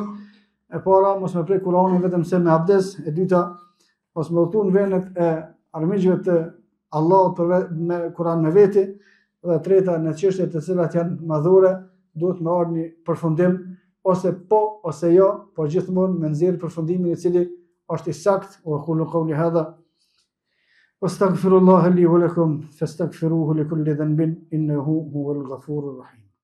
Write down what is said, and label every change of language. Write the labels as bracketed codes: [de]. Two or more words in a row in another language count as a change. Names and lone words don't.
[sq] E para, mos me prej Kur'anin vetëm se me abdes, e dyta, mos me udhëtu në venet e armiqve të Allahut me Kur'an me veti, dhe e treta, në çështjet të cilat janë madhore, duhet me ardhur një përfundim, ose po, ose jo, po gjithmonë me nxjerr përfundimin i cili është i saktë. [ar] وأقول قولي هذا واستغفر الله لي ولكم فاستغفروه لكل ذنب إنه هو الغفور الرحيم.